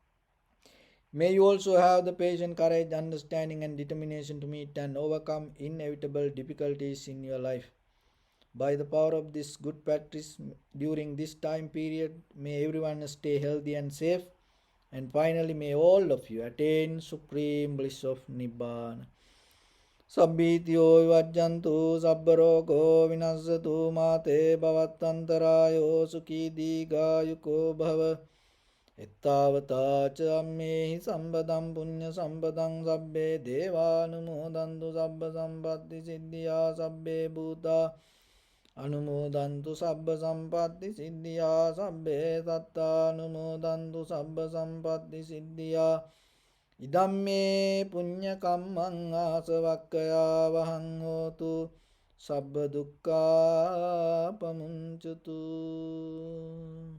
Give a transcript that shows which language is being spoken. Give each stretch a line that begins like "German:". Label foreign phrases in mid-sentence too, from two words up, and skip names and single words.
English: May you also have the patience, courage, understanding and determination to meet and overcome inevitable difficulties in your life. By the power of this good practice during this time period, may everyone stay healthy and safe. And finally, may all of you attain supreme bliss of Nibbana.
Pali: Sabbityo vajjantu sabbarogo vinasatu mate bhavattantarayo sukhi digayuko bhava. Ettavata ca ammehi sambadam punya sambadam sabbe devanumodantu sabba sampatti siddhya sabbe bhuta anumodantu sabba sampatti siddhya sabbe satta anumodantu sabba sampatti siddhya idamme punya kammang asavakkaya vahang hotu sabba dukkha pamunchutu.